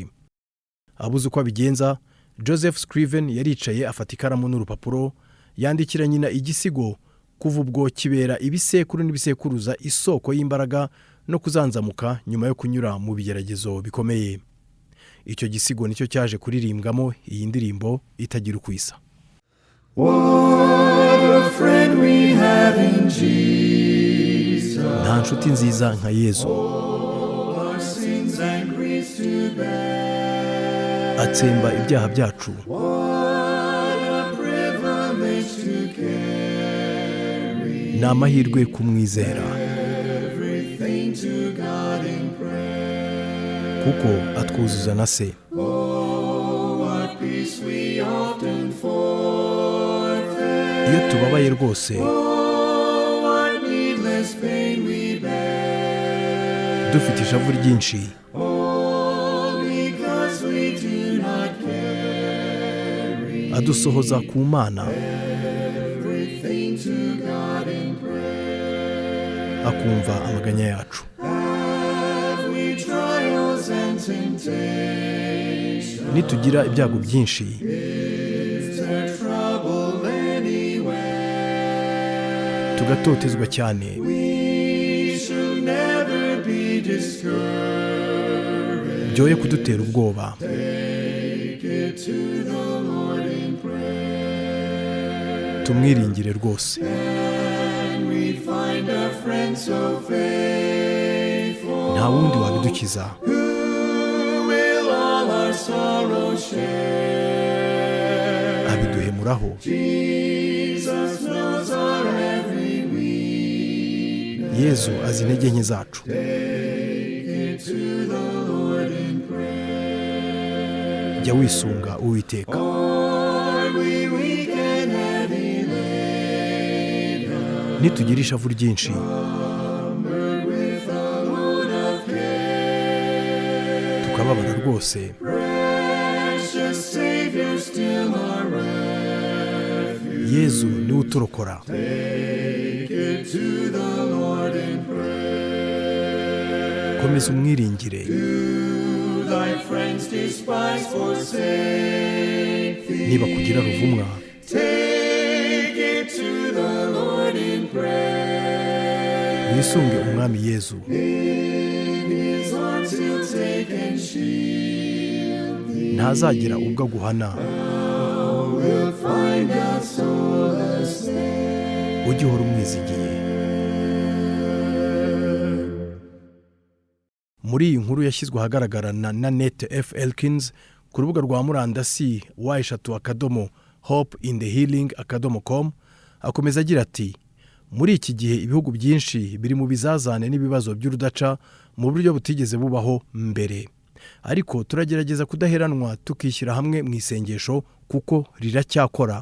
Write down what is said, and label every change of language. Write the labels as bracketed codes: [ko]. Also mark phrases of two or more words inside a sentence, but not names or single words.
[rw] Abuze uko abigenza, Joseph Scriven yaricaye afata ikaramu n'urupapuro, yandikira nyina igisigo kuva ubwo kibera ibisekuru n'ibisekuruza isoko y'imbaraga no kuzanzamuka nyuma yo kunyura mu bigeragezo bikomeye. Icyo gisigo nicyo cyaje kuririmbwamo iyi ndirimbo itagira ukwisa. [en] What a friend we have in Jesus. [rw] Nta nshuti nziza nka Yezu. [en] Our sins and griefs to bear. [rw] Atsemba ibyaha byacu. [en] What a privilege to carry. [rw] Ni amahirwe kumwizera. [en] Everything to God in prayer. [rw] Kuko atwuzuza na se. [en] Oh, what peace we often forfeit. [rw] Iyo tubabaye rwose, [en] Oh, what needless pain we bear. [rw] dufite ishavu ryinshi, [en] All because we do not carry [rw] adusohoza ku Mana, [en] everything to God in prayer. [rw] akumva amaganya yacu. [en] Have we trials and temptations? [rw] Nitugira ibyago byinshi, [en] Is there trouble anywhere? [rw] tugatotezwa cyane, [en] We should never be discouraged. [rw] byoye kudutera ubwoba. [en] Take it to the Lord in prayer. [rw] Tumwiringire rwose. [en] And we find a friend so faithful. [rw] Nta wundi wabidukiza. [en] Who will all our sorrows share. [rw] Abiduhemuraho. [en] Jesus knows our every weakness. [rw] Yezu azi intege nke zacu. [en] Take it to the Lord in prayer. [rw] Jya wisunga Uwiteka. [en] Are we weak and heavy laden? [rw] Nitugira ishavu ryinshi, [en] Cumbered with a load of care. [rw] tukababara rwose, [en] Precious Savior, still our refuge. [rw] Yezu niwe uturokora. [en] Take it to the Lord in prayer. [rw] Komeza umwiringire. [en] Do thy friends despise, forsake thee? [rw] Niba kugira ruvumwa, [en] Take it to the Lord in prayer. [rw] wisunge umwami Yezu. [en] His arms he'll take and shield thee. [rw] Ntazagira ubwo aguhana. [en] We'll find out solace there. [rw] Ujye uhora umwizigiye. Muri iyi nkuru yashyizwe ahagaragara na Nanette F. Elkins ku rubuga rwa murandasi wa#hopeinthehealing.com, akomeza agira ati: muri iki gihe ibihugu byinshi biri mu bizazane n'ibibazo by'urudaca mu buryo butigeze bubaho mbere, ariko turagerageza kudaheranwa tukishyira hamwe mu isengesho kuko riracyakora.